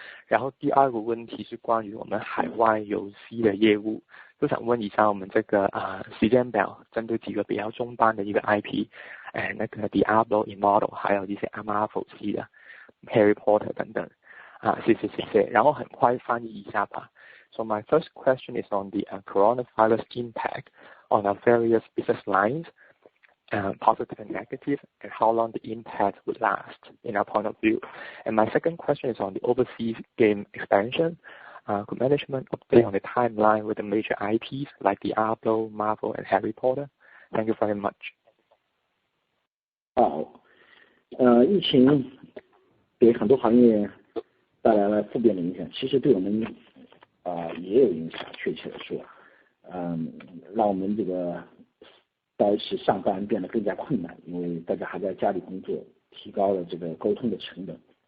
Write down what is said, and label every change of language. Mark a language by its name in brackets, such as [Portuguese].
[Chinese] 然后第二个问题是关于我们海外游戏的业务，就想问一下我们这个时间表，针对几个比较重磅的一个 IP， 那个 Diablo、Immortal 还有一些 Marvel 系的 Harry Potter 等等谢谢，然后很快翻译一下吧。 [English] So my first question is on the coronavirus impact on our various business lines, positive and negative, and how long the impact would last in our point of view. And my second question is on the overseas game expansion. Could management update on the timeline with the major IPs like Diablo, Marvel, and Harry Potter? Thank you very much. [Chinese] 疫情给很多行业带来了负面的影响，其实对我们也有影响，确切的说，让我们这个在一起上班变得更加困难，因为大家还在家里工作，提高了这个沟通的成本。